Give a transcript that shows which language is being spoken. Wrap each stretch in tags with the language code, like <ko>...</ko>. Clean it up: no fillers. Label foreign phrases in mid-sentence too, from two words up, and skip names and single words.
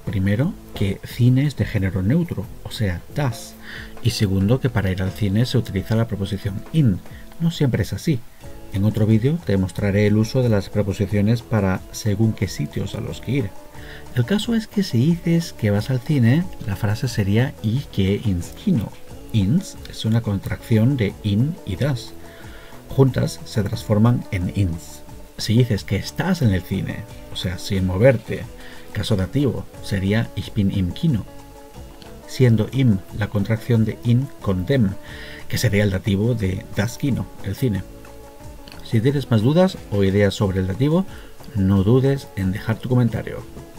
<es>Primero, que cine es de género neutro, o sea, das. Y segundo, que para ir al cine se utiliza la preposición in. No siempre es así. En otro vídeo te mostraré el uso de las preposiciones para según qué sitios a los que ir. El caso es que si dices que vas al cine, la frase sería</es> <de>ich gehe ins Kino.</de> <es>Ins es una contracción de in y das. Juntas se transforman en ins. Si dices que estás en el cine, o sea, sin moverte, caso dativo, sería</es> <de>ich bin im Kino,</de> <es>siendo im la contracción de in con dem, que sería el dativo de</es> <de>das Kino,</de> <es>el cine. Si tienes más dudas o ideas sobre el dativo, no dudes en dejar tu comentario.</es>